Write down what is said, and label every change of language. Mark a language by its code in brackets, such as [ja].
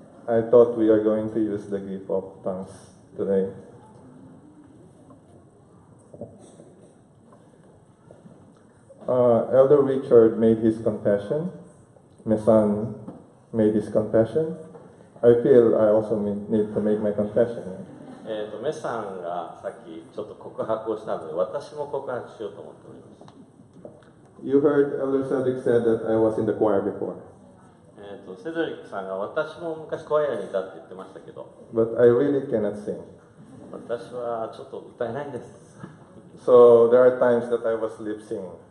[en] I thought we are going to use the gift of tongues today. Elder Richard made his confession. My son made his confession. I feel I also need to make my confession. [ja] メさんがさっきちょっと告白をしたので、私も告白しようと思っております。 [en] You heard Elder Cedric said that I was in the choir before. [ja] セドリックさんが私も昔コアヤにいたって言ってましたけど、 [en] But I really cannot sing. [ja] 私はちょっと歌えないんです。 [en] So there are times that I was lip singing.